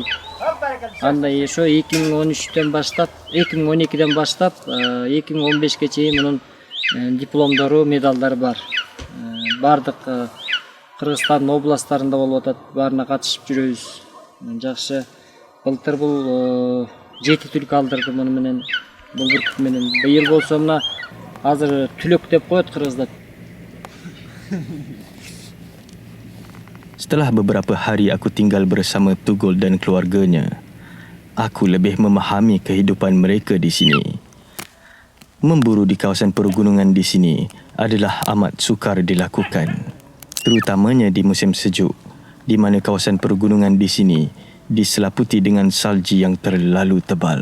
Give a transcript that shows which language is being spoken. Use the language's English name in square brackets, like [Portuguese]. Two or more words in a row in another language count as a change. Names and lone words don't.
[Kyrgyz] Андай ошо 2013-тен баштап, 2012-ден баштап 2015-ке чейин мунун дипломдору, медалдары бар. Бардык Кыргызстандын областтарында болуп атат, баарына катышып жүрөбүз. Жакшы. Былтыр бул 7 түлк алдырды муну менен, бул бүркүт менен. Быйыл болсо мына азыр түлөк деп коет кыргыздар. [Malay] Setelah beberapa hari aku tinggal bersama Tugol dan keluarganya, aku lebih memahami kehidupan mereka di sini. Memburu di kawasan pergunungan di sini adalah amat sukar dilakukan, terutamanya di musim sejuk, di mana kawasan pergunungan di sini diselaputi dengan salji yang terlalu tebal.